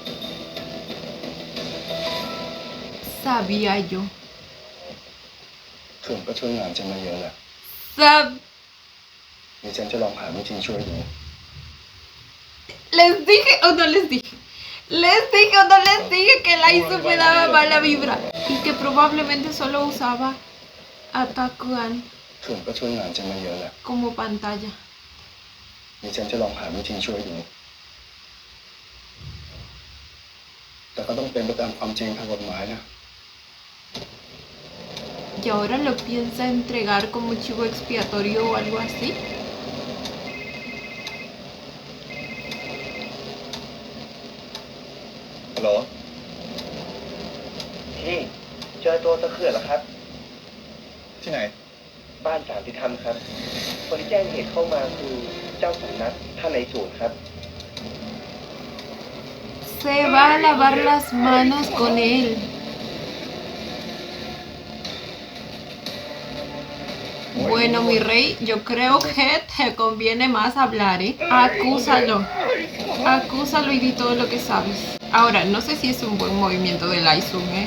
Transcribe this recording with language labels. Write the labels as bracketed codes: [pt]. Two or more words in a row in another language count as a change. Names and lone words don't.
[es] Sabía yo. [th] ผมก็ช่วยงานฉันมาเยอะแหละ [es] Sab... [th] เดี๋ยวฉันจะลองหาวิธีช่วยดู [es] Les dije o no les dije. Les dije o no les dije que la ISO me daba mala vibra. Y que probablemente solo usaba a Takuan [th] ผมก็ช่วยงานฉันมาเยอะแหละ [es] como pantalla. [th] เดี๋ยวฉันจะลองหาวิธีช่วยดูแต่ก็ต้องเป็นไปตามความจริงทางกฎหมายนะ [es] Y ahora lo piensa entregar como chivo expiatorio o algo así. [th] ฮัลโหล พี่เจอตัวตะเขื่อนแล้วครับ ที่ไหน บ้านสามที่ทำครับ คนที่แจ้งเหตุเข้ามาคือเจ้าสำนักท่านในศูนย์ครับ [es] Se va a lavar las manos con él. Bueno, mi rey, yo creo que te conviene más hablar, ¿eh? Acúsalo. Acúsalo y di todo lo que sabes. Ahora, no sé si es un buen movimiento del Aizum, ¿eh?